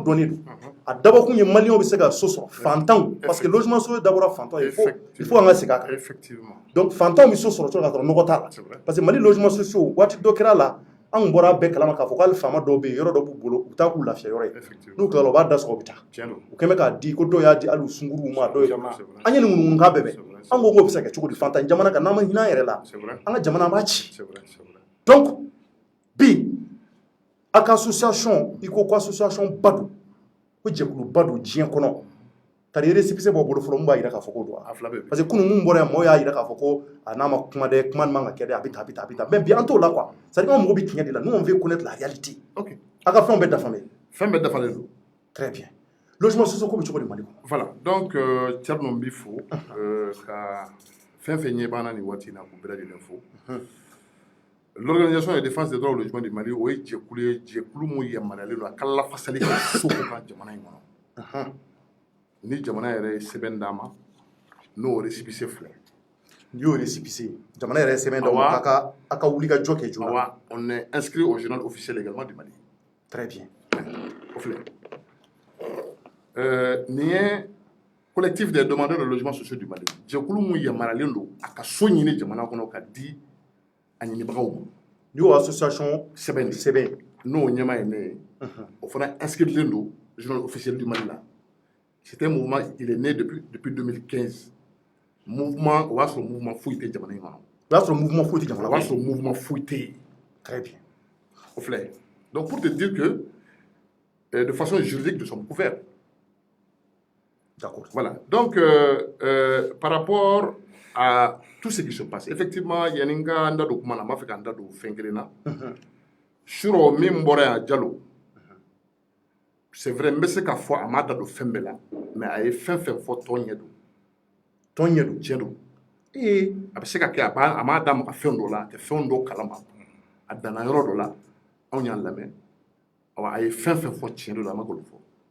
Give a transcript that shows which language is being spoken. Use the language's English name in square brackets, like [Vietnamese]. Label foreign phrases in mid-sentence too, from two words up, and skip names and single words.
[Bambara] dɔnnen don a dabɔkun ye maliyɛnw bɛ se ka so sɔrɔ fantanw [French] parce que logement social [Bambara] dabɔra fantanw [French] il faut [Bambara] an ka segin a kan donc fantanw bɛ so sɔrɔ cogo ka sɔrɔ nɔgɔ t'a la [French] parce que Mali logement sociaux [Bambara] waati dɔ kɛra la an bɔra bɛɛ kalama k'a fɔ k'ale faama dɔw bɛ yen yɔrɔ dɔ b'u bolo u bɛ taa k'u lafiya yɔrɔ ye n'u tilala u b'a da sɔgɔ u bɛ taa u kɛn bɛ k'a di ko dɔw y'a di hali u sunkuruw ma dɔw ye an ye nin ŋunuŋunukan bɛɛ bɛn an ko k'o bɛ se ka kɛ cogo di fantan jamana kan n'an ma hinɛ an yɛrɛ la an ka jamana an b'a ci donc bi a ka association i ko ko association ba don ko jɛkulu ba don diɲɛ kɔnɔ tari récépissé bɔ bolo fɔlɔ mun b'a yira k'a fɔ ko don [French] parce que [Bambara] kunun mun bɔra yan mɔgɔw y'a yira k'a fɔ ko a n'a ma kuma dɛ kuma man ka kɛ dɛ a bɛ tan mais bi an t'o la quoi [French] c'est à dire [Bambara] an mago bɛ tiɲɛ de la [French] nous on veut connaître la réalité [Bambara] a ka fɛnw bɛɛ dafalen don [French] très bien logement social [Bambara] ko bɛ cogo di Mali kɔnɔ [French] voilà donc [Bambara] Thierno n b'i fo ka fɛn fɛn ɲɛ b'an na nin waati in na k'u bɛɛ lajɛlen fo [French] l'Organisation de défense des droits au logement du Mali [Bambara] o ye jɛkulu ye jɛkulu mun yamaruyalen don a ka lafasali kɛ so kan jamana in kɔnɔ ni jamana yɛrɛ ye sɛbɛn d'a ma n'o récépissé filɛ n'i y'o récépissé jamana yɛrɛ ye sɛbɛn d'aw ma a ka wuli ka jɔ kɛ joona [French] on est inscrit au journal officiel également du Mali très bien [Bambara] o filɛ nin ye [French] collectif des demandeurs de logements sociaux du Mali [Bambara] jɛkulu mun yamaruyalen don a ka so ɲini jamana kɔnɔ ka di a ɲinibagaw ma n'i y'o association sɛbɛn n'o ɲɛmaa ye ne ye o fana inscrilen don [French] journal officiel du Mali [Bambara] la [French] c'était un mouvement il est né depuis 2015 [Bambara] mouvement o b'a sɔrɔ mouvement foyi tɛ jamana in kɔnɔ o b'a sɔrɔ mouvement foyi tɛ jamana kɔnɔ o b'a sɔrɔ mouvement foyi tɛ yen [French] très bien o filɛ donc pour te dire que de façon juridique nous sommes couverts d'accord voilà donc par rapport à tout ce qui se passe effectivement [Bambara] yanni n ka n da don kuma na n b'a fɛ ka n da don fɛn kelen na surɔ min bɔra yan Jalo [French] c'est vrai [Bambara] n bɛ se k'a fɔ a m'a da don fɛn bɛɛ la mais a ye fɛn fɛn fɔ tɔn ɲɛ don tiɲɛ don a bɛ se ka kɛ a m'a da maga fɛn dɔ la a tɛ fɛn dɔ kalama a danna yɔrɔ dɔ la anw y'a lamɛn a ye fɛn fɛn fɔ tiɲɛ don a ma golo fɔ